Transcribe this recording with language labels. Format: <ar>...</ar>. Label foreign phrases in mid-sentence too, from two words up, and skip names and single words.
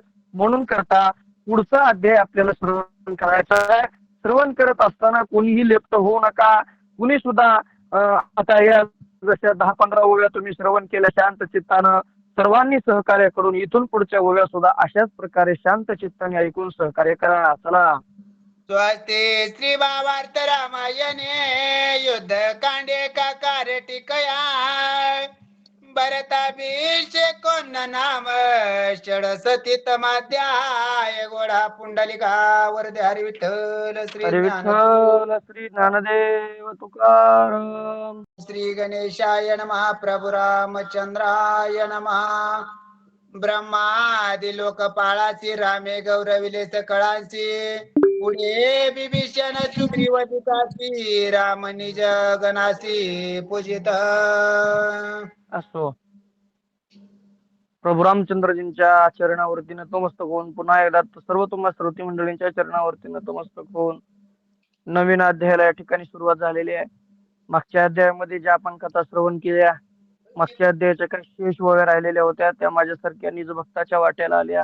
<mr>म्हणून करता पुढचा अध्याय आपल्याला श्रवण करायचा आहे. श्रवण करत असताना कोणीही लेप्त होऊ नका. कुणी सुद्धा आता या जशा 10-15 ओव्या तुम्ही श्रवण केल्या शांत चित्तानं, सर्वांनी सहकार्य करून इथून पुढच्या ओव्या सुद्धा अशाच प्रकारे शांत चित्ताने ऐकून सहकार्य करा. चला.</mr> <sa>स्वस्ति श्री भावार्थ रामायणे युद्ध कांडे काकार टिकया भरताभिषेकोन नाम षडसतीत माध्याय गोडा</sa> <mr>पुंडलिका वरदे हरी विठ्ठल श्री हरी ज्ञान विठ्ठल श्री ज्ञानदेव तुकाराम.</mr> <sa>श्री गणेशाय नमः प्रभु रामचंद्राय नमः</sa> <mr>ब्रह्मादि लोकपाळाची रामे गौरविले सकळांची पुढे बिभीषण सुग्रीवदूताची राम निज गणासी पूजित असो. प्रभू रामचंद्रजींच्या चरणावरती नतमस्तक होऊन पुन्हा एकदा सर्व तुम्हा श्रोती मंडळींच्या चरणावरती नतमस्तक होऊन नवीन अध्यायाला या ठिकाणी सुरुवात झालेली आहे. मागच्या अध्यायामध्ये ज्या आपण कथा श्रवण केल्या, मागच्या अध्यायाच्या काही शेष वगैरे राहिलेल्या होत्या, त्या माझ्यासारख्या निज भक्ताच्या वाट्याला आल्या.</mr>